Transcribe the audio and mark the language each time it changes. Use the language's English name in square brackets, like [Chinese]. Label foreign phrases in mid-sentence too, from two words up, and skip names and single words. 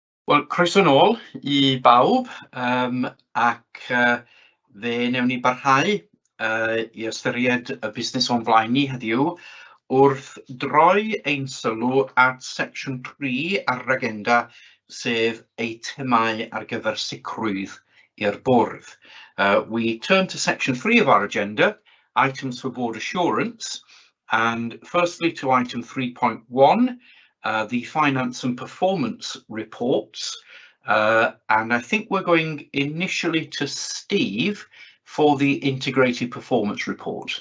[Welsh] Wel, croeso nôl I bawb, ac fe newn ni barhau I ystyried y busnes o'n flaen ni heddiw wrth droi ein sylw at section 3 ar yr agenda, sef eitemau ar gyfer sicrwydd i'r bwrdd. [English] We turn to section 3 of our agenda, items for board assurance, and firstly to item 3.1, the finance and performance reports. And I think we're going initially to Steve for the integrated performance report.